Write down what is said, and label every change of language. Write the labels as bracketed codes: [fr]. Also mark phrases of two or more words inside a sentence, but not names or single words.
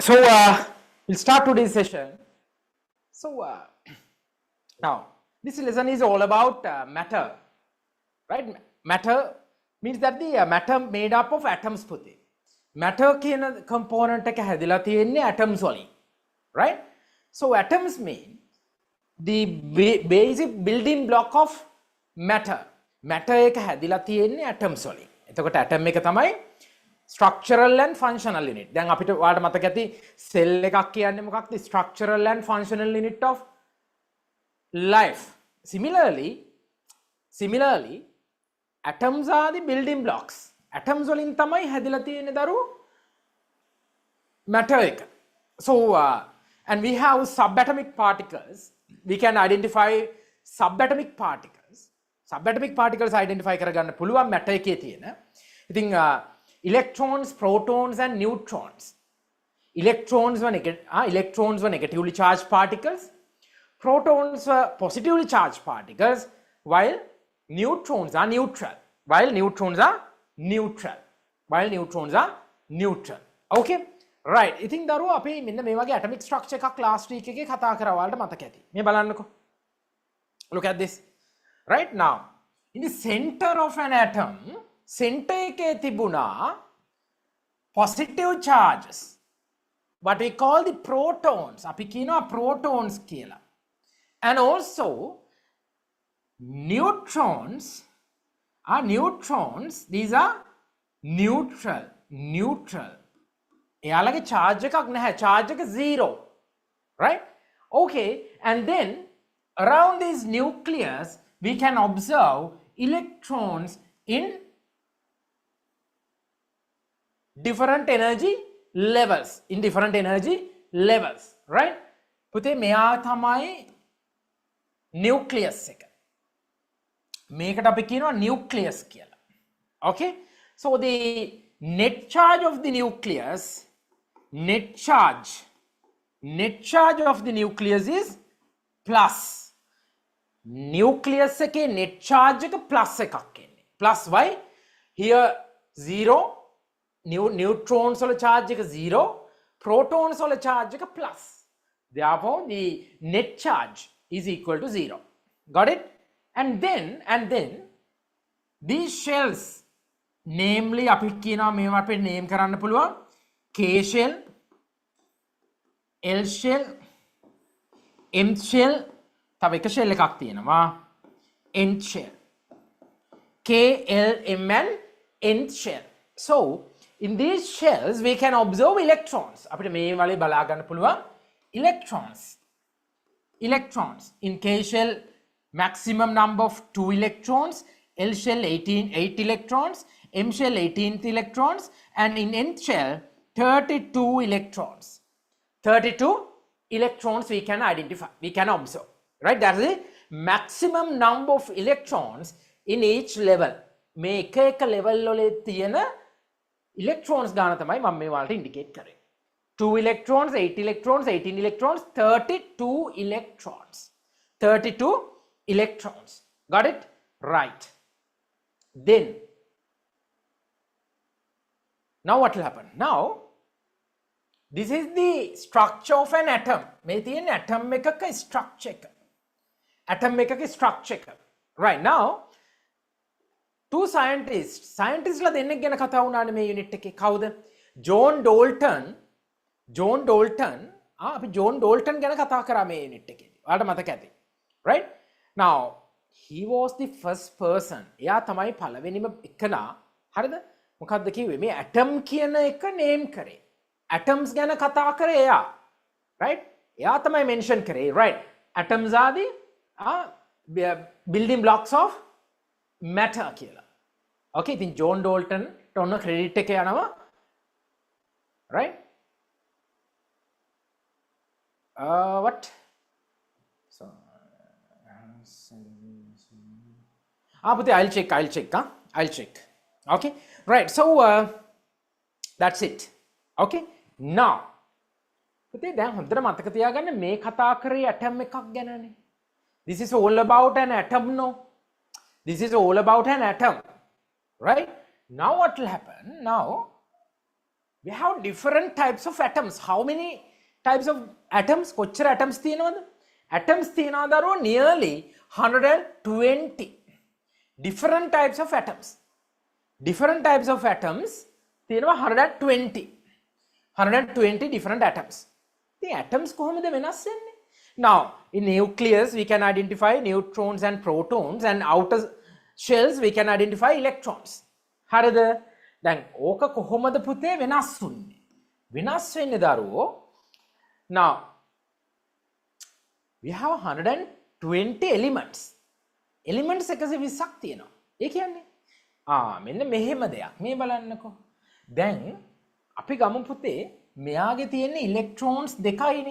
[en] So we'll start today's session. So now this lesson is all about matter, right? Matter means that the matter made up of atoms. [si] පුතේ. Matter කියන component එක හැදිලා තියෙන්නේ atoms වලින්, right? [en] So atoms mean the basic building block of matter. [si] Matter එක හැදිලා තියෙන්නේ atoms වලින්. එතකොට atom එක තමයි [en] structural and functional unit. [si] දැන් අපිට ඔයාලට මතක ඇති cell එකක් කියන්නේ මොකක්ද? [en] Structural and functional unit of life. Similarly, atoms are the building blocks. [si] Atoms වලින් තමයි හැදිලා තියෙන්නේ දරු matter එක. [en] So and we have subatomic particles. We can identify subatomic particles. Subatomic particles identify [si] කරගන්න පුළුවන් matter එකේ තියෙන. [en] ඉතින් electrons, protons and neutrons. Electrons were negatively charged particles. Protons were positively charged particles, while neutrons are neutral. Okay? Right. I think [si] දරු අපි මෙන්න මේ වගේ [en] atomic structure [si] එකක් [en] last week [si] එකේ කතා කරා ඔයාලට මතක ඇති. මේ බලන්නකෝ. [en] Look at this. Right now, in the center of an atom, center [si] එකේ තිබුණා [en] positive charges, what we call the protons. [si] අපි කියනවා protons කියලා. [en] And also neutrons. These are neutral. [si] එයාලගේ charge එකක් නැහැ. Charge එක 0. [en] Right? Okay. And then around these nucleus we can observe electrons in different energy levels. Right? [si] පුතේ මෙයා තමයි nucleus එක. මේකට අපි කියනවා nucleus කියලා. [en] Okay? So the net charge of the nucleus, is plus. [si] Nucleus එකේ net charge එක plus එකක් එන්නේ. [en] Plus why? [si] Here 0. Neutrons වල charge එක 0, protons වල charge එක plus. [en] Therefore the net charge is equal to 0. Got it? And then these shells, namely [si] අපි කියනවා මේවා අපිට name කරන්න පුළුවන් [en] K shell, L shell, M shell, [si] තව එක shell එකක් තියෙනවා N shell. [en] K, L, M and N shell. So in these shells we can observe electrons. [si] අපිට මේ වලේ බලා ගන්න පුළුවන් electrons. [en] In K shell maximum number of 2 electrons, L shell 8 electrons, M shell 18 electrons, and in N shell 32 electrons. 32 electrons we can identify, we can observe. Right? That is the maximum number of electrons in each level. [si] මේ එක level වල තියෙන electrons ගාන තමයි මම මේ වලට indicate කරේ. [en] 2 electrons, 8 electrons, 18 electrons, 32 electrons. 32 electrons. Got it? Right. Then now what will happen? Now this is the structure of an atom. [si] මේ තියෙන atom එකක structure එක. [en] Right now [si] two scientists ලා දෙන්නෙක් ගැන කතා වුණානේ මේ යුනිට් එකේ. කවුද? ජෝන් ඩෝල්ටන් අපි ජෝන් ඩෝල්ටන් ගැන කතා කරා මේ යුනිට් එකේදී. ඔයාලට මතක ඇති. [en] right? now he was the first person. [si] එයා තමයි පළවෙනිම එකනා. හරිද? මොකක්ද කිව්වේ? මේ atom කියන එක name කරේ. atoms ගැන කතා කරේ එයා. right? එයා තමයි mention කරේ. [en] right? atoms are the building blocks of matter කියලා. [si] okay, ඉතින් ජෝන් ඩෝල්ටන් ට ඔන්න ක්‍රෙඩිට් එක යනවා. [en] right? what? so puti, I'll check. okay, right, so that's it. [si] okay, now පුතේ දැන් හොඳට මතක තියාගන්න මේ කතා කරේ atom එකක් ගැනනේ. [en] this is all about an atom. No, this is all about an atom. right? now what will happen? now we have different types of atoms. how many types of atoms? [si] කොච්චර atoms තියෙනවද? [en] atoms [si] තියෙනවා දරුවෝ [en] nearly 120 different types of atoms. different types of atoms තියෙනවා 120 different atoms. the atoms [si] කොහොමද වෙනස් වෙන්නේ? [en] now in nucleus we can identify neutrons and protons, and outer shells we can identify electrons. [si] හරිද? දැන් ඕක කොහොමද පුතේ වෙනස් වෙන්නේ? වෙනස් වෙන්නේ දරුවෝ [en] now we have 120 elements. [si] elements 120ක් තියෙනවා. ඒ කියන්නේ මෙන්න මෙහෙම දෙයක්. මේ බලන්නකෝ. දැන් අපි ගමු පුතේ මෙයාගේ තියෙන electrons දෙකයිනේ.